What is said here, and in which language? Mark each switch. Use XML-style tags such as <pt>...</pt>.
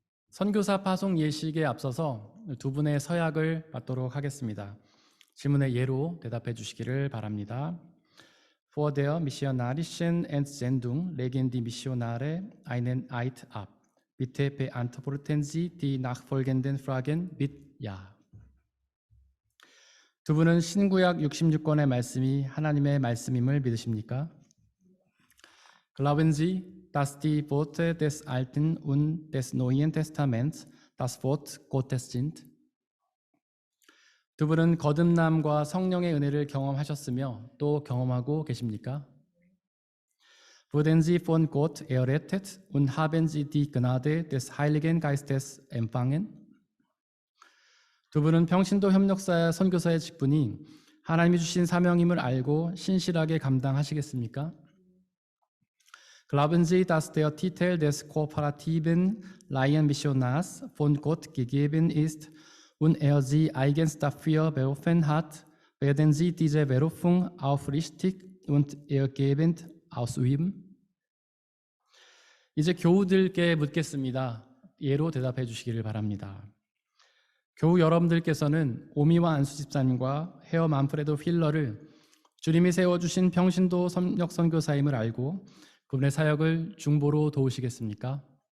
<ko>선교사 파송 예식에 앞서서 두 분의 서약을 받도록 하겠습니다. 질문의 예로 대답해 주시기를 바랍니다.</ko> <de>For der missionarischen Entsendung legen die Missionare einen Eid ab. Bitte beantworten Sie die nachfolgenden Fragen mit Ja.</de> <ko>두 분은 신구약 66권의 말씀이 하나님의 말씀임을 믿으십니까?</ko> <de>Glauben Sie, dass die Worte des Alten und des Neuen Testaments das Wort Gottes sind?</de> <ko>두 분은 거듭남과 성령의 은혜를 경험하셨으며 또 경험하고 계십니까?</ko> <de>Wurden Sie von Gott errettet und haben Sie die Gnade des Heiligen Geistes empfangen?</de> <ko>두 분은 평신도 협력사 선교사의 직분이 하나님이 주신 사명임을 알고 신실하게 감당하시겠습니까?</ko> <de>Glauben Sie, dass der Titel des kooperativen Laienmissionars von Gott gegeben ist und Sie eigens dafür berufen hat, werden Sie diese Berufung aufrichtig und ergebend ausüben?</de> <ko>이제 교우들께 묻겠습니다. 예로 대답해 주시기를 바랍니다. 교우 여러분들께서는 오미와 안수 집사님과 헤어 만프레드 휠러를 주님이 세워주신 평신도 협력 선교사임을 알고 그분의 사역을 중보로 도우시겠습니까?</ko>